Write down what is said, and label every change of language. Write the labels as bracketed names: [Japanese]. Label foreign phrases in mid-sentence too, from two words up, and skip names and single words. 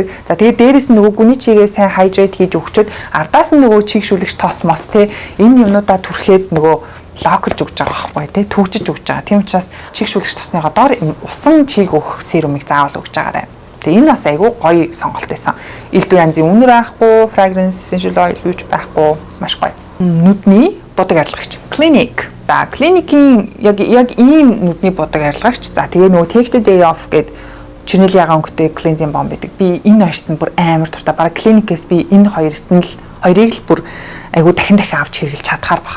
[Mongolian] За тэгээд дээрэс нь нөгөө гүний чигээ сайн хайдрейт хийж өгчөөд ардаас нь нөгөө чигшүүлэгч тос мос те энэ юмнуудаа түрхээд нөгөө локалж өгч байгаа байхгүй тий түгжиж өгч байгаа. Тийм учраас чигшүүлэгч тосныгоо доор усан чиг өгөх серумыг заавал өгч байгаарай. Тэгээ энэ бас айгүй гоё сонголт байсан. Элдв янзын үнэр байхгүй, [English] fragrance essential oil юуч байхгүй, маш гоё. [Mongolian] Нүдний бодог арилгагч Clinique. За Clinique-ийн яг ийм нүдний бодог арилгагч. За тэгээ нөгөө [English] Take the Day Off [Mongolian] гэдэг Chanel ягаан өнгөтэй [English] cleansing balm [Mongolian] байдаг. Би энэ хоёрт нь бүр амар дуртай. Бараг Clinique-ээс би энэ хоёрыг л бүр айгу дахин авч хэрэглэж чадхаар баха.